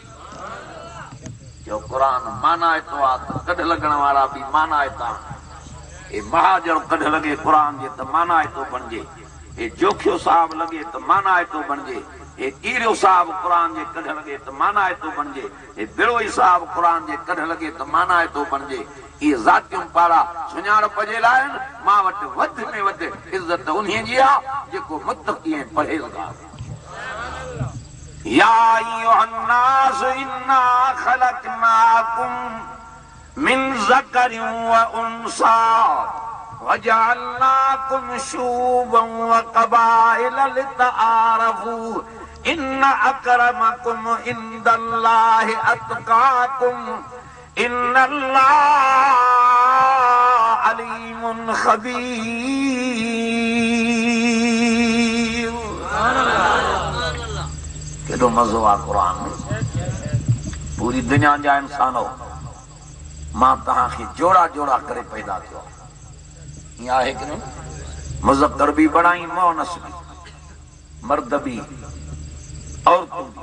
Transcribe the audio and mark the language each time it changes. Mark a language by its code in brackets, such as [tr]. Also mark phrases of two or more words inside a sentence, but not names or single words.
[sd] जो क़ुरान माना हितो आहे त कढ लॻण वारा बि माना हितां, हे महाजन कढ लॻे क़ुरान जे त माना हितो बणिजे, हे जोखियो साहब लॻे त माना हितो बणिजे, हे कीरियो साहब क़ुरान जे कढ लॻे त माना हितो बणिजे, हे बिड़ोई साहब क़ुरान जे कढ लॻे त माना हितो बणिजे। इहे ज़ातियूं पाड़ा सुञाणप जे लाइ आहिनि। मां वटि वधि में वधि इज़त उन्हीअ जी आहे जेको मुत्तक़ी ऐं परहेज़गार। [ar] يا أيها الناس إنا خلقناكم من ذكر وأنثى وجعلناكم شعوبا وقبائل لتعارفوا إن أكرمكم عند الله أتقاكم إن الله عليم خبير. [sd] केॾो मज़ो आहे क़ुरान में। पूरी दुनिया जा इंसान हो, मां तव्हांखे जोड़ा जोड़ा करे पैदा थियो। ईअं आहे कि न? मुज़क्कर बि बणाई, मुअनस बि, मर्द बि, औरतूं बि।